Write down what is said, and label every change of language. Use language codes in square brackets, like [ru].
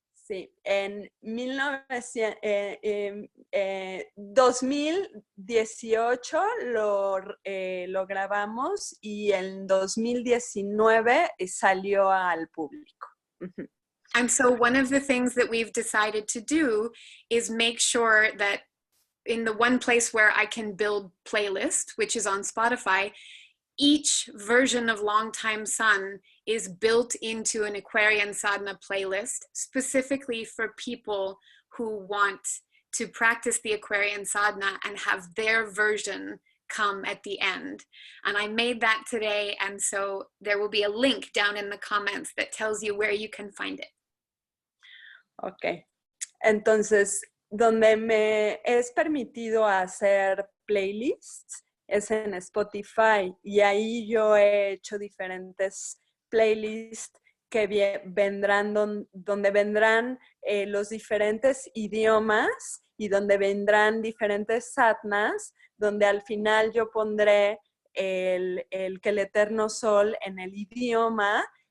[es] Sí, en 2018 lo grabamos y en 2019 salió al público. [en] And so one of the things that we've decided to do is make sure that in the one place where I can build playlist, which is on Spotify, each version of Longtime Sun is built into an Aquarian Sadhana playlist specifically for people who want to practice the Aquarian Sadhana and have their version come at the end. And I made that today, and so there will be a link down in the comments that tells you where you can find it. [es] Ok, entonces, donde me es permitido hacer playlists es en Spotify y ahí yo he hecho diferentes playlists que vendrán donde vendrán los diferentes idiomas y donde vendrán diferentes sadhanas, donde al final yo pondré que el Eterno Sol en el idioma